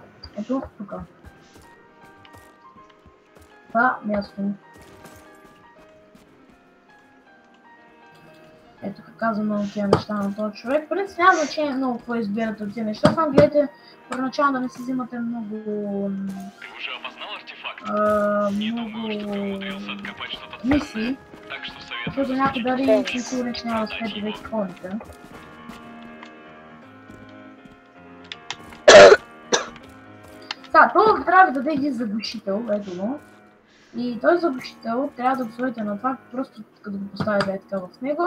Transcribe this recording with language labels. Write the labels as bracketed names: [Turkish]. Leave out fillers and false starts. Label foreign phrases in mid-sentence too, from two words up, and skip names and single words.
[Bulgarian] Ето, тук. Това място. Ето как казвам много тия неща на този човек. В принцип няма значение много какво избирате от тия неща. Само гледайте първоначално да не си взимате много... [Russian] Ты уже опознал артефакт? Не думаю, что ты умудрился откопать что-то [Bulgarian] мисии. [Russian] ценное. Так что советую [Bulgarian] Защото някой дали си сигурен, че няма да успеете да изпълните. Сега, това трябва да даде един заглушител, ето го. И този заглушител трябва да го сложите на това, просто като го поставите е така в него.